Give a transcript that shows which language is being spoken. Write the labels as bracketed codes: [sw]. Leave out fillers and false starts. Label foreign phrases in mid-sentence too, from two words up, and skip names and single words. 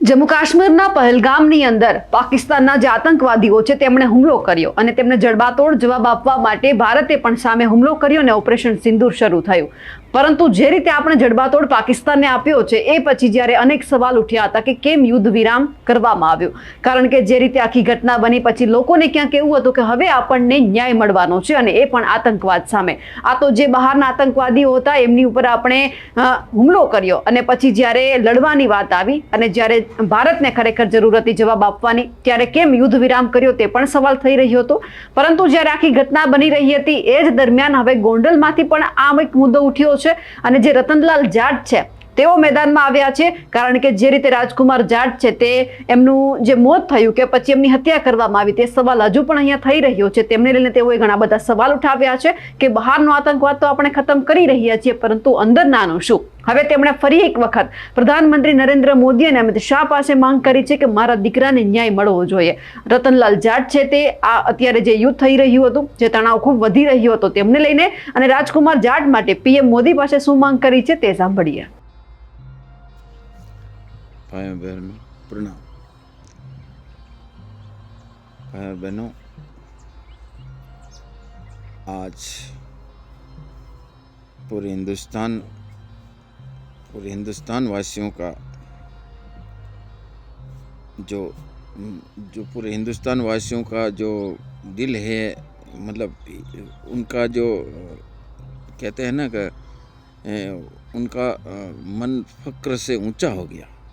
[gu] જમ્મુ કાશ્મીરના પહલગામની અંદર પાકિસ્તાનના જે આતંકવાદીઓ છે તેમણે હુમલો કર્યો અને તેમણે જડબાતોડ જવાબ આપવા માટે ભારતે પણ સામે હુમલો કર્યો અને ઓપરેશન સિંદૂર શરૂ થયું। પરંતુ જે રીતે આપણે જડબાતોડ પાકિસ્તાનને આપ્યો છે એ પછી જ્યારે અનેક સવાલ ઉઠ્યા હતા કે કેમ યુદ્ધ વિરામ કરવામાં આવ્યો, કારણ કે જે રીતે આખી ઘટના બની પછી લોકોને ક્યાંક એવું હતું કે હવે આપણને ન્યાય મળવાનો છે અને એ પણ આતંકવાદ સામે। આ તો જે બહારના આતંકવાદીઓ હતા એમની ઉપર આપણે હુમલો કર્યો અને પછી જ્યારે લડવાની વાત આવી અને જ્યારે ભારતને ખરેખર જરૂર હતી જવાબ આપવાની ત્યારે કેમ યુદ્ધ વિરામ કર્યો તે પણ સવાલ થઈ રહ્યો હતો। પરંતુ જ્યારે આખી ઘટના બની રહી હતી એ જ દરમિયાન હવે ગોંડલમાંથી પણ આ એક મુદ્દો ઉઠ્યો છે અને જે રતનલાલ જાટ છે તેઓ मैदाનમાં આવ્યા છે, કારણ કે જે રીતે રાજકુમાર જાટ છે તે એમનું જે મોત થયું કે પછી એમની હત્યા કરવામાં આવી તે સવાલ હજુ પણ અહીંયા થઈ રહ્યો છે। તેમને લઈને તેઓએ ઘણા બધા સવાલ ઉઠાવ્યા છે કે બહારનો આતંકવાદ તો આપણે ખતમ કરી રહ્યા છીએ, પરંતુ અંદરનાનું શું? હવે તેમણે ફરી એક વખત પ્રધાનમંત્રી નરેન્દ્ર મોદી અને અમિત શાહ પાસે માંગ કરી છે કે મારા દીકરાને ન્યાય મળવો જોઈએ। રતનલાલ જાટ છે તે આ અત્યારે જે યુદ્ધ થઈ રહ્યું હતું, જે તણાવ ખૂબ વધી રહ્યો હતો તેમને લઈને અને રાજકુમાર જાટ માટે પીએમ મોદી પાસે શું માંગ કરી છે તે સાંભળીએ। [hi] भाई बहनों प्रणाम। भाई बहनों, आज पूरे हिंदुस्तान वासियों का जो पूरे हिंदुस्तान वासियों का जो दिल है, मतलब उनका जो कहते हैं ना कि उनका मन फक्र से ऊंचा हो गया।